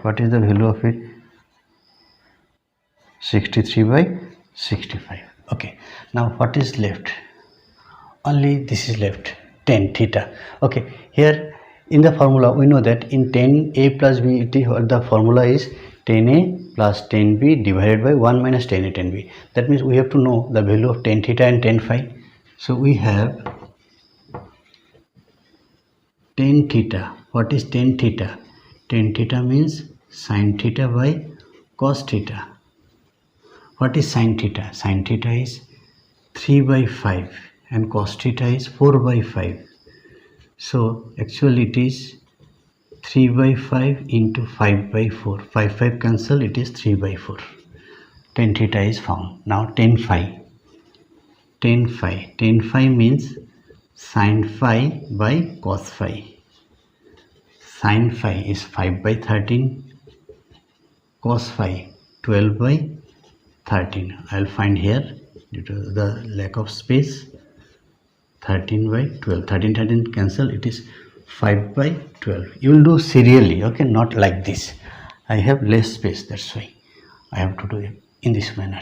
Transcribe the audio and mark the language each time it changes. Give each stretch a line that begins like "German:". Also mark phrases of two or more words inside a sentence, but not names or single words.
English: What is the value of it? 63 by 65. Okay, now what is left? Only this is left, tan theta. Okay, here in the formula we know that in tan a plus b, the formula is tan a plus tan b divided by 1 minus tan a tan b. That means we have to know the value of tan theta and tan phi. So we have tan theta. What is tan theta? Tan theta means sin theta by cos theta. What is sin theta? Sin theta is 3 by 5 and cos theta is 4 by 5. So actually it is 3 by 5 into 5 by 4. 5 cancel, it is 3 by 4. Tan theta is found. Now tan phi. Tan phi. Tan phi means sin phi by cos phi. Sin phi is 5 by 13. Cos phi 12 by 13. I'll find here due to the lack of space. 13 by 12. 13 cancel, it is 5 by 12. You will do serially, okay, not like this. I have less space, that's why I have to do it in this manner.